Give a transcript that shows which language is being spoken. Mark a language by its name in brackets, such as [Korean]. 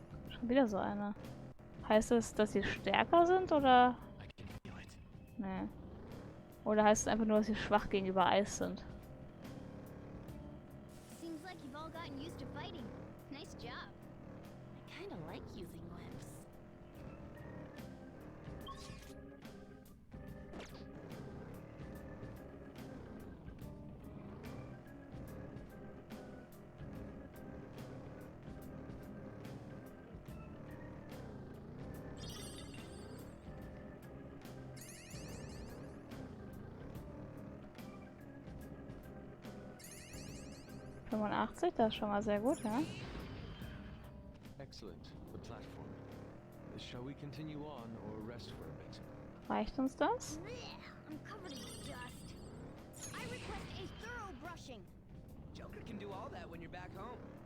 [German] Schon wieder so eine. Heißt das, dass sie stärker sind, oder? Nee. Oder heißt es einfach nur, dass sie schwach gegenüber Eis sind? [English] Seems like you've all gotten used to fighting. Nice job. I kinda like using limbs. [German] ...85, das ist schon mal sehr gut, ja? [English] Excellent. The platform. Shall we continue on or rest for a bit? [German] Reicht uns das? [English] Blech, I'm covered in dust. I request a thorough brushing. Joker can do all that when you're back home.